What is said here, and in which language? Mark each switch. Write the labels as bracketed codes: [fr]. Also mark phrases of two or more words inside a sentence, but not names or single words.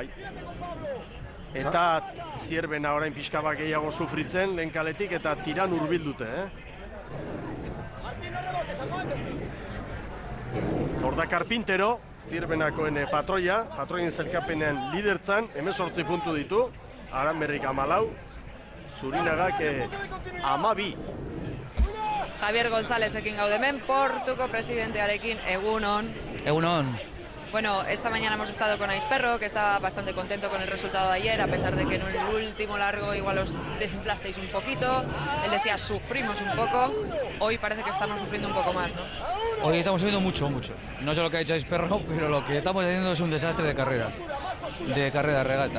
[eu] Eta Zierbena orain pixka bat gehiago sufritzen, lehen kaletik, eta Tiran hurbildute, Horda Carpintero, Zierbenakoen patroien zelkapenean lidertzan, 18 puntu ditu, Aranberrik 14, Zurinagak 12. Javier Gonzálezekin gaudemen, Portuko presidentearekin, egunon. Egunon. [es] Bueno, esta mañana hemos estado con Aizperro, que estaba bastante contento con el resultado de ayer, a pesar de que en el último largo igual os desinflasteis un poquito. Él decía, sufrimos un poco. Hoy parece que estamos sufriendo un poco más, ¿no? Hoy estamos sufriendo mucho. No sé lo que ha dicho Aizperro, pero lo que estamos haciendo es un desastre de carrera de regata.